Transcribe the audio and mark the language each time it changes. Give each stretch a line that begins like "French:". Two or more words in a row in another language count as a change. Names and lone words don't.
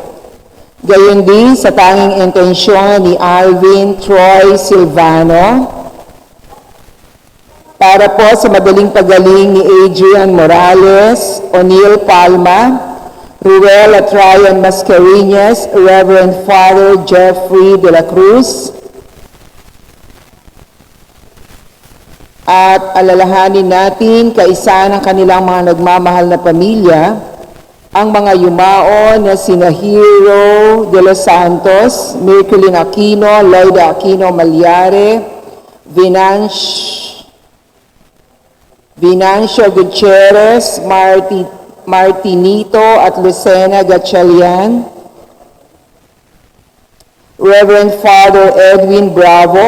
Filipino: Gayon din sa tanging intensyon ni Alvin Troy Silvano para po sa madaling pagaling ni Adrian Morales, O'Neil Palma, Ruel at Ryan Mascareñas,
English: Reverend Father
Filipino: Jeffrey de la Cruz, at alalahanin natin kaisa ng kanilang mga nagmamahal na pamilya, ang mga yumaon na sina Hero de los Santos, Merculin Aquino, Loida Aquino Malyare, Venancio Gutierrez, Martinito at Lucena Gatchalian,
English: Reverend Father
Filipino: Edwin Bravo,